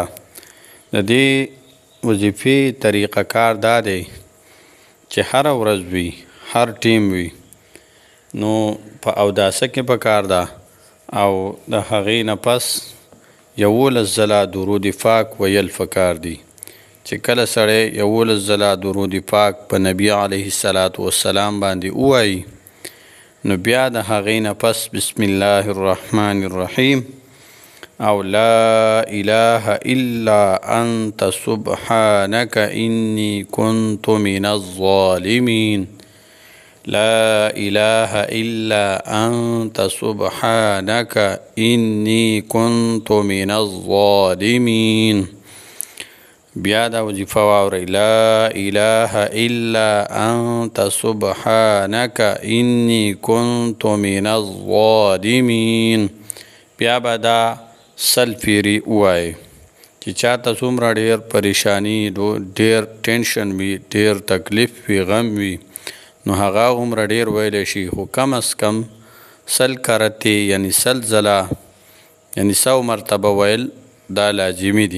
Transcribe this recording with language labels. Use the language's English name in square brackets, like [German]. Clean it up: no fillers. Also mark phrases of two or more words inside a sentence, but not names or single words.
[Pashto] د دې وظیفې طریقه کار دا دی چې هره ورځ وي، هر ټیم وي، نو په اوداسه کې پکار ده او د هغې نه پس 11 ځله درود پاک ویل پکار دي. چې کله سړی 11 ځله درود پاک په نبی علیه السلام باندې ووایي، نو بیا د هغې نه پس [Arabic] بسم الله الرحمن الرحیم [Pashto] او [Arabic] لا اله الا انت سبحانك انی كنت من الظالمین، لا اله الا انت سبحانك انی كنت من الظالمین. [Pashto] بیا دا وظیفه واورئ، [Arabic] لا اله الا انت سبحانك انی كنت من الظالمین. [Pashto] بیا به دا سل پیری ووایئ چې چاته څومره ډیر پریشانی، ډیر ټینشن وي، ډیر تکلیف وي، غم وي، نو هغه عمره ډیر ویلی شي، خو کم از کم 100 کرتې یعنی 100 ځله، یعنی 100 مرتبه ویل دا لازمي دي.